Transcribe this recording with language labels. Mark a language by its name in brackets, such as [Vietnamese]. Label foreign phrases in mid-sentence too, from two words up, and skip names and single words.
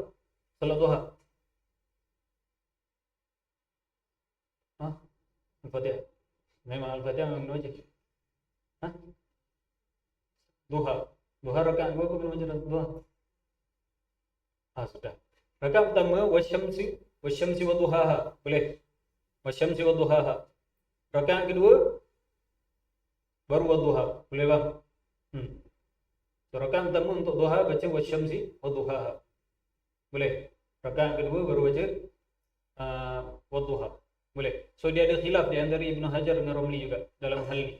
[Malay] Solat duha. Al-Fatihah. Memang Al-Fatihah memang baca. Duha. Duha rakaat berapa belum baca duha? Sudah. Rakaat pertama [Arabic] والشمس وضحاها. [Malay] Boleh. [Arabic] والشمس وضحاها. [Malay] Rakaat kedua baru [Arabic] والضحى. [Malay] Boleh bang? So, rakaat pertama untuk duha baca [Arabic] والشمس وضحاها. [Malay] Boleh. Rakaat kedua baru baca [Arabic] والضحى. [Malay] Boleh. So dia ada khilaf di antara Ibnu Hajar dengan Romli juga dalam hal ni.